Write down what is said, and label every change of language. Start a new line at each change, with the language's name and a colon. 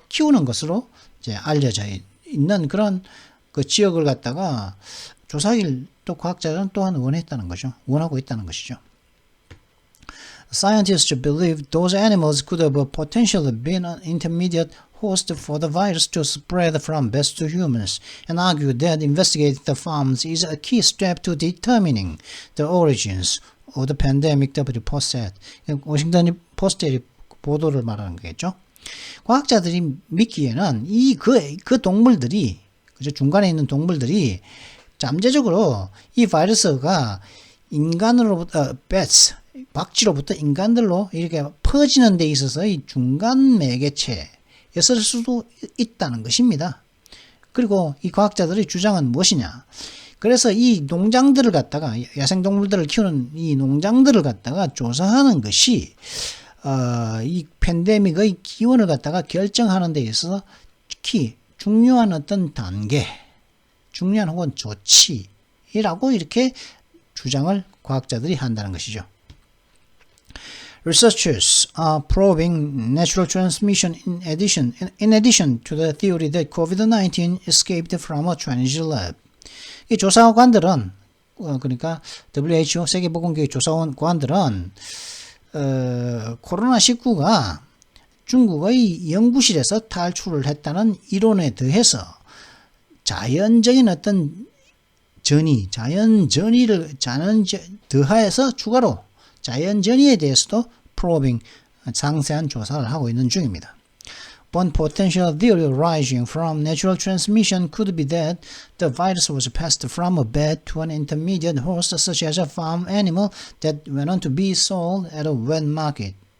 Korean: 키우는 것으로 이제 알려져 있는 그런 그 지역을 갖다가 조사하기를 또 과학자들은 또한 원하고 있다는 것이죠.
English: Scientists believe those animals could have potentially been an intermediate host for the virus to spread from bats to humans, and argue that investigating the farms is a key step to determining the origins of the pandemic. W. Post said.
Korean: 워싱턴 포스트의 보도를 말하는 거겠죠. 과학자들이 믿기에는 그 동물들이 그죠? 중간에 있는 동물들이 잠재적으로 이 바이러스가 인간으로부터 bats 박쥐로부터 인간들로 이렇게 퍼지는 데 있어서 이 중간 매개체였을 수도 있다는 것입니다. 그리고 이 과학자들의 주장은 무엇이냐? 그래서 이 농장들을 갖다가 야생동물들을 키우는 이 농장들을 갖다가 조사하는 것이 이 팬데믹의 기원을 갖다가 결정하는 데 있어서 특히 중요한 어떤 단계, 중요한 혹은 조치라고 이렇게 주장을 과학자들이 한다는 것이죠.
English: Researchers are probing natural transmission in addition to the theory that COVID-19 escaped from a Chinese lab.
Korean: 이 조사관들은 그러니까 WHO 세계보건기구 조사관들은 코로나19가 중국의 연구실에서 탈출을 했다는 이론에 더해서 자연적인 어떤 자연전이를 더해서 추가로 자연전이에 대해서도 프로빙 상세한 조사를 하고 있는 중입니다.
English: One potential theory arising from natural transmission could be that the virus was passed from a bat to an intermediate host such as a farm animal that went on to be sold at a wet market.